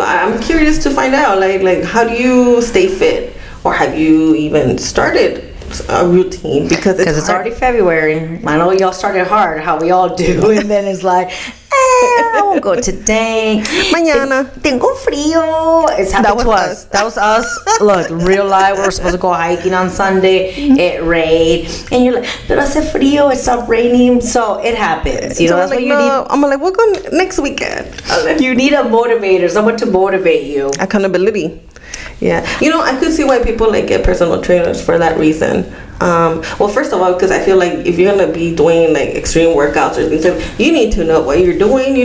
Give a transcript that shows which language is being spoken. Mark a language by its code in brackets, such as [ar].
[en] I'm curious to find out, like how do you stay fit, or have you even started a routine? Because it's already February. I know y'all started hard, how we all do, and then it's like, I won't go today. [es] Mañana. Tengo frío. [en] It's happened to us. That was us. Look, real life. We were supposed to go hiking on Sunday. It rained, and you're like, [es] pero hace frío. [en] It stopped raining, so it happens. You know, that's like, what you need. I'm like, we'll go next weekend. You need a motivator, someone to motivate you. Accountability. Yeah, I could see why people like get personal trainers for that reason. Well, first of all, because I feel like if you're gonna be doing like extreme workouts or things, you need to know what you're doing.